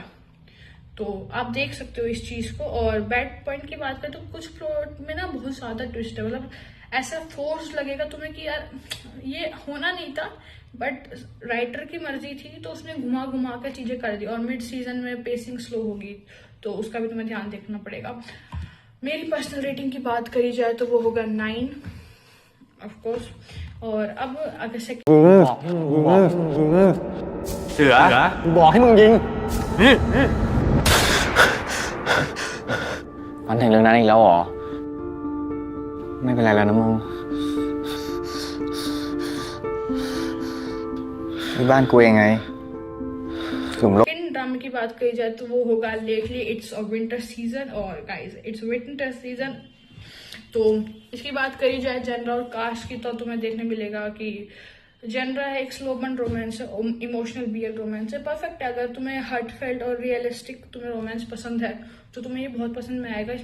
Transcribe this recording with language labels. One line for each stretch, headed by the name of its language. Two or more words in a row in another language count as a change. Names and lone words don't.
Hindi: तो आप देख सकते हो इस चीज को। और
English: bad point
Hindi: की बात करें तो कुछ प्लॉट में ना बहुत ज्यादा ट्विस्ट है, मतलब ऐसा फोर्स लगेगा तुम्हें कि यार ये होना नहीं था, बट राइटर की मर्जी थी तो उसने घुमा घुमा कर चीजें कर दी। और
English: mid season
Hindi: में
English: pacing slow
Hindi: होगी तो उसका भी तुम्हें ध्यान देखना पड़ेगा। मेरी
English: personal rating
Hindi: की बात करी जाए तो वो होगा 9
English: of course.
Hindi: और अब अगर सेकंड
Thai: เสือบอกให้มึงยิง มันถึงเรื่องนั้นอีกแล้วเหรอ ไม่เป็นไรแล้วนะมึงที่บ้านกูเองไงถึงลบ
Hindi: ड्रामे की बात करी जाए तो वो होगा लेटली इट्स अ विंटर सीजन। और गाइस इट्स विंटर सीजन। तो इसकी बात करी जाए जेनरा और कास्ट की तो तुम्हें देखने मिलेगा कि जेनरा है एक
English: slow burn romance
Hindi: है,
English: emotional BL romance
Hindi: है, परफेक्ट है। अगर तुम्हें हार्टफेल्ट और रियलिस्टिक तुम्हें रोमांस पसंद है तो तुम्हें ये बहुत पसंद में आएगा।